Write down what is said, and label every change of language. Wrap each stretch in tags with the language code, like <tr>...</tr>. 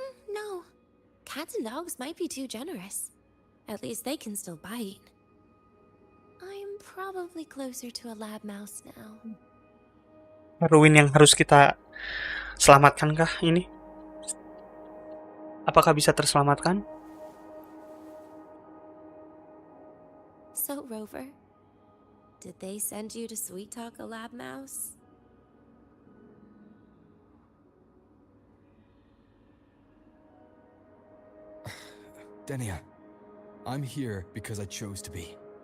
<en>No. Cats and dogs might be too generous. At least they can still bite. I'm probably closer to a lab mouse now.</en> <id>Ruin yang harus kita selamatkan kah ini? Apakah bisa terselamatkan?</id> <en>So, Rover, did they send you to sweet talk a lab mouse? Denia, I'm here because I chose to be.</en>